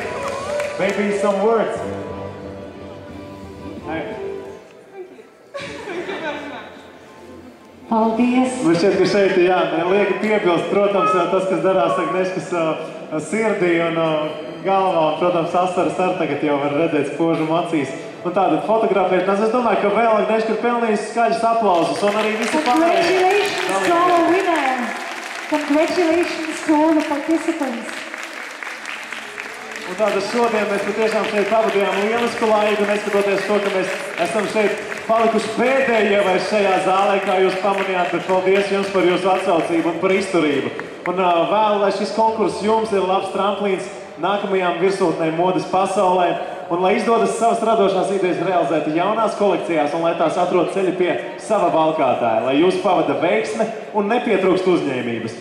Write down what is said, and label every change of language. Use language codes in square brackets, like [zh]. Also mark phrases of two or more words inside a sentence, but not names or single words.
[en] Maybe some words. [lv] Paldies! Man šķiet, ka šeit, jā, lieki piebilst, protams, tas, kas darās Agnieszkas sirdī un galvā, un, protams, asaras arī tagad jau var redzēt spožumu acīs. Un tātad fotografēšanās, es domāju, ka vēl Agnieszka ir pelnījusi skaļus aplausus, un arī visi pārējie. [en] Congratulations to our winner! Congratulations to all the participants! [lv] Un tātad šodien mēs patiešām šeit pavadījām lielisku laiku, neskatoties to, ka mēs esam šeit palikuši pēdējie vairs šajā zālē, kā jūs pamanījāt, bet paldies jums par jūsu atsaucību un par izturību. Un vēlu, lai šis konkurss jums ir labs tramplīns nākamajām virsotnēm modes pasaulē, un lai izdodas savas radošās idejas realizēt jaunās kolekcijās, un lai tās atrod ceļu pie sava valkātāja, lai jūs pavada veiksme un nepietrūkst uzņēmības.